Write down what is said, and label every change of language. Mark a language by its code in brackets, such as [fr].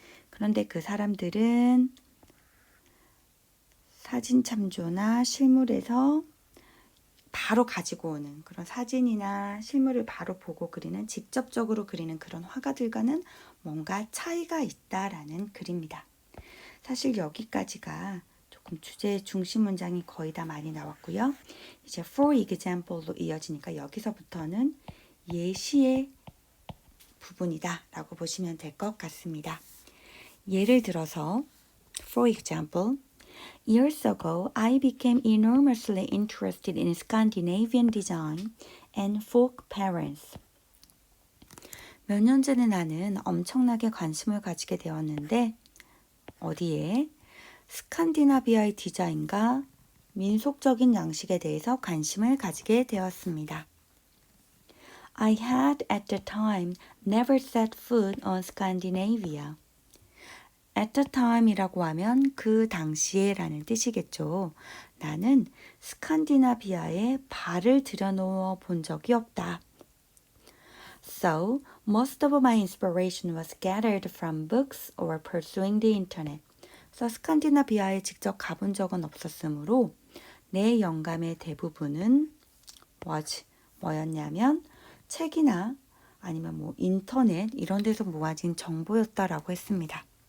[ko] 그런데 그 사람들은 사진 참조나 실물에서 바로 가지고 오는 그런 사진이나 실물을 바로 보고 그리는 직접적으로 그리는 그런 화가들과는 뭔가 차이가 있다라는 글입니다. 사실 여기까지가 조금 주제의 중심 문장이 거의 다 많이 나왔고요. 이제 for example로 이어지니까 여기서부터는 예시의 부분이다 라고 보시면 될 것 같습니다. 예를 들어서 [en] for example Years ago, I became enormously interested in Scandinavian design and folk parents. [ko] 몇 년 전에 나는 엄청나게 관심을 가지게 되었는데 어디에? 스칸디나비아의 디자인과 민속적인 양식에 대해서 관심을 가지게 되었습니다. [en] I had at the time never set foot on Scandinavia. At the time [ko] 이라고 하면 그 당시에 라는 뜻이겠죠. 나는 스칸디나비아에 발을 들여놓아 본 적이 없다. [en] So, most of my inspiration was gathered from books or pursuing the internet. [ko] 그래서 스칸디나비아에 직접 가본 적은 없었으므로 내 영감의 대부분은 뭐였냐면 책이나 아니면 뭐 인터넷 이런 데서 모아진 정보였다라고 했습니다.